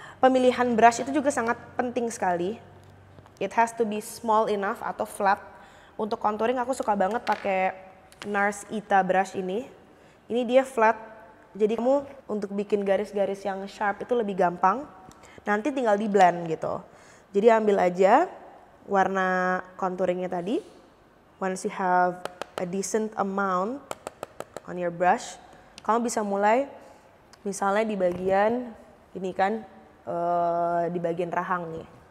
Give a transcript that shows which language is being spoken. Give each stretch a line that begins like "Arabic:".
Indonesian: Pemilihan brush itu juga sangat penting sekali.
English: It has to be small enough atau flat.
Indonesian: Untuk contouring aku suka banget pakai NARS Ita brush ini. Ini dia flat, jadi kamu untuk bikin garis-garis yang sharp itu lebih gampang. Nanti tinggal di blend gitu. Jadi ambil aja warna contouringnya tadi.
English: Once you have a decent amount on your brush,
Indonesian: kamu bisa mulai misalnya di bagian ini kan, di bagian rahang nih.